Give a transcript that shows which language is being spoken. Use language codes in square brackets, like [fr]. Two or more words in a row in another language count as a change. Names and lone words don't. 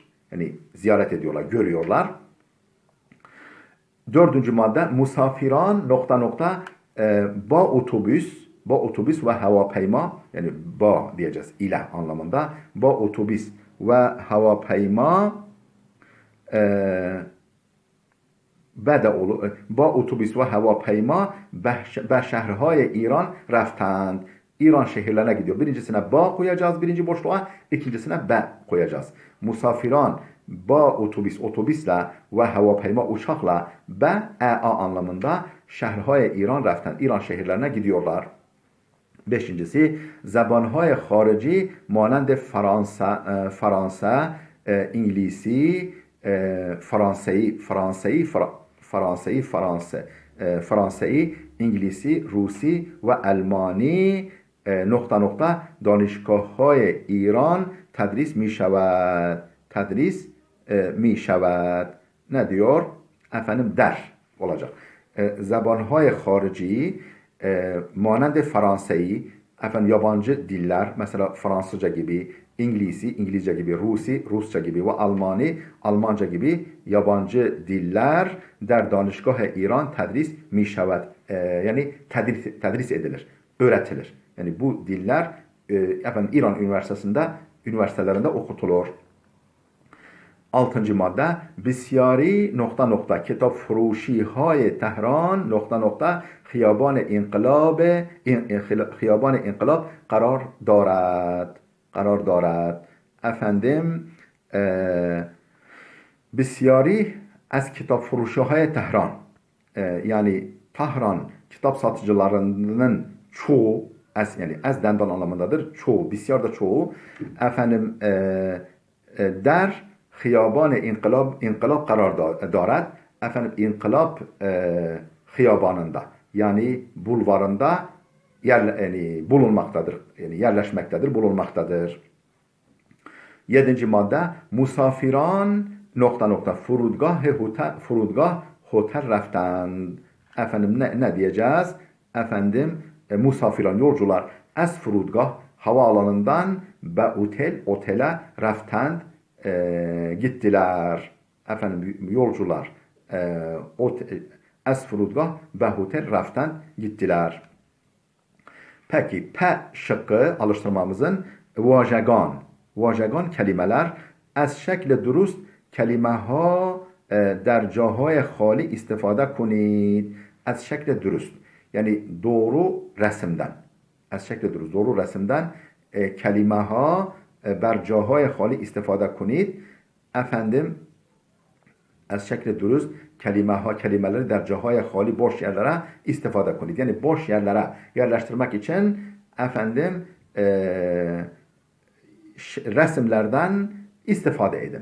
[tr] Yani ziyaret ediyorlar, görüyorlar. Dördüncü madde [fa] مسافران با با اتوبوس و هواپیما, [tr] yani ba diyeceğiz ile anlamında. [fa] با اتوبوس و هواپیما با اتوبوس و هواپیما به şehirهای ایران رفتند. [tr] İran şehirlerine gidiyor. Birincisine ba koyacağız birinci boşluğa, ikincisine be koyacağız. [fa] Musafirان با otobüsle ve havapayma [tr] uçakla be anlamında [fa] şehirهای ایران رفتند. [tr] İran şehirlerine gidiyorlar. Beşincisi, [fa] زبانهای خارجی مانند فرانسه، انگلیسی، فرانسوی، انگلیسی، روسی و آلمانی دانشگاه های ایران تدریس می شود. [tr] Ne diyor? Efendim der olacak. [fa] Zabanهای خارجی مانند فرانسوی، [tr] efendim yabancı diller, mesela Fransızca gibi, İngilizce gibi, Rusça gibi ve Almanca gibi yabancı diller [fa] در دانشگاه ایران تدریس می شود. [tr] Yani tedris edilir, öğretilir. Yani bu diller efendim İran üniversitelerinde okutulur. Altıncı madde, [fa] بسیاری کتاب فروشی های تهران خیابان انقلاب قرار دارد. [tr] Efendim [fa] بسیاری از کتاب فروشی های تهران, [tr] yani Tahran kitap satıcılarının çoğu, yani ezdendan anlamındadır. Çoğu, bisyar da çoğu. Efendim [fa] در خیابان انقلاب قرار دارد. [tr] Efendim inkılap hiyabanında, yani bulvarında yani bulunmaktadır. Yani yerleşmektedir, bulunmaktadır. Yedinci madde, [fa] مسافران فرودگاه هتل رفتند. [tr] Efendim ne diyeceğiz? Efendim musafiran yolcular [fa] از فرودگاه [tr] havaalanından be otele رفتند gittiler. Efendim yolcular [fa] از فرودگاه به هتل رفتند [tr] gittiler. Peki P şıkkı alıştırmamızın [fa] واژگان kelimeler از شکل درست کلمه‌ها در جاهای خالی استفاده کنید. از شکل درست, [tr] yani doğru resimden. [fa] از شکل درست, [tr] doğru resimden [fa] کلمه‌ها بر جاهای خالی استفاده کنید. [tr] Efendim [fa] از شکل درست [tr] kelimeleri [fa] در جاهای خالی [tr] boş yerlere [fa] استفاده کنید. [tr] Yani boş yerlere yerleştirmek için efendim resimlerden istifade edin.